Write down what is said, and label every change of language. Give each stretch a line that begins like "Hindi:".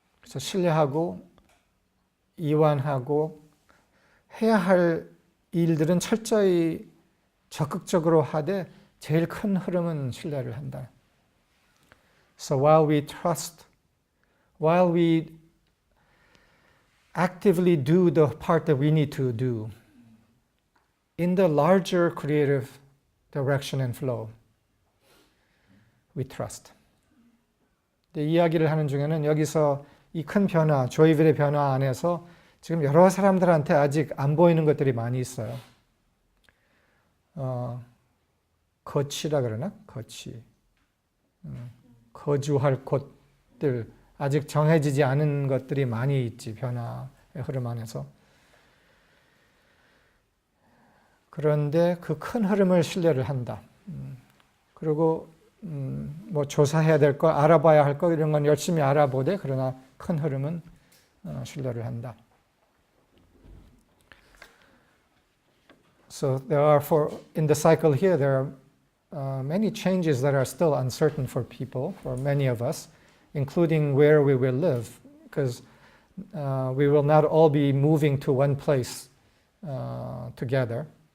Korean: 그래서 신뢰하고 이완하고 해야 할 일들은 철저히 적극적으로 하되 제일 큰 흐름은 신뢰를 한다.
English: So while we trust, while we actively do the part that we need to do in the larger creative direction and flow, we trust.
Korean: 이야기를 하는 중에는 여기서 이 큰 변화, 조이빌의 변화 안에서 지금 여러 사람들한테 아직 안 보이는 것들이 많이 있어요. 거치라 그러나? 거치. 거주할 곳들, 아직 정해지지 않은 것들이 많이 있지, 변화의 흐름 안에서. 그런데 그 큰 흐름을 신뢰를 한다. 그리고 뭐 조사해야 될 거, 알아봐야 할 거 이런 건 열심히 알아보되 그러나 큰 흐름은 신뢰를 한다.
English: So there are in the cycle here there are many changes that are still uncertain for people, for many of us, including where we will live, because we will not all be moving to one place together.